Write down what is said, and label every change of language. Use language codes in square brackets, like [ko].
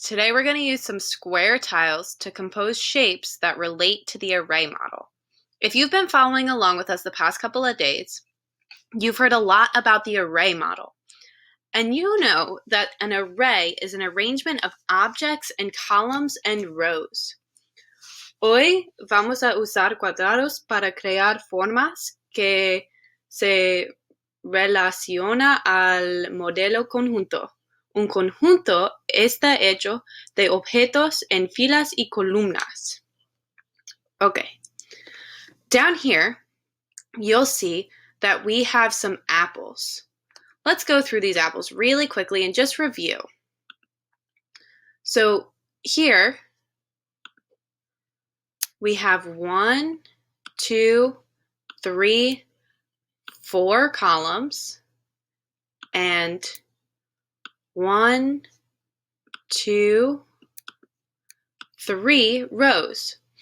[en] Today we're going to use some square tiles to compose shapes that relate to the array model. If you've been following along with us the past couple of days, you've heard a lot about the array model. And you know that an array is an arrangement of objects in columns and rows. [es] Hoy vamos a usar cuadrados para crear formas que se relaciona al modelo conjunto. Un conjunto está hecho de objetos en filas y columnas. [en] Okay. Down here, you'll see that we have some apples. Let's go through these apples really quickly and just review. So here, we have 1, 2, 3, 4 columns and 1, 2, 3 rows.